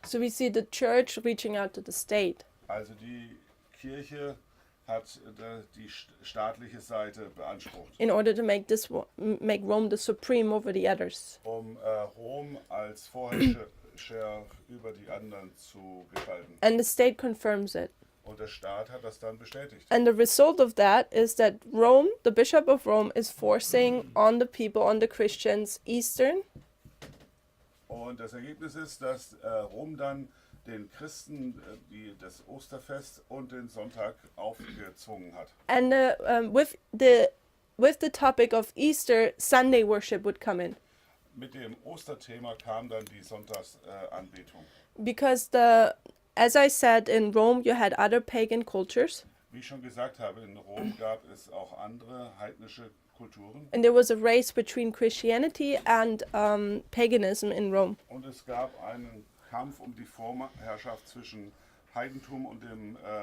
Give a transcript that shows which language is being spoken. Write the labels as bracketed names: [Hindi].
[English] So we see the church reaching out to the state. [German] Also die Kirche hat die staatliche Seite beansprucht, [English] In order to make Rome the supreme over the others. [German] Rom als Vorherrscher über die anderen zu gestalten. [English] And the state confirms it. [German] Und der Staat hat das dann bestätigt. [English] And the result of that is that Rome, the bishop of Rome, is forcing on the people, on the Christians, Eastern [German] Und das Ergebnis ist, dass Rom dann den Christen das Osterfest und den Sonntag aufgezwungen hat. [English] and with the topic of Easter, Sunday worship would come in. [German] Mit dem Osterthema kam dann die Sonntagsanbetung. [English] Because as I said, in Rome you had other pagan cultures, [German] Wie ich schon gesagt habe, in Rom gab es auch andere heidnische Kulturen [English] and there was a race between Christianity and paganism in Rome. [German] und es gab einen Kampf um die Vorherrschaft zwischen Heidentum und dem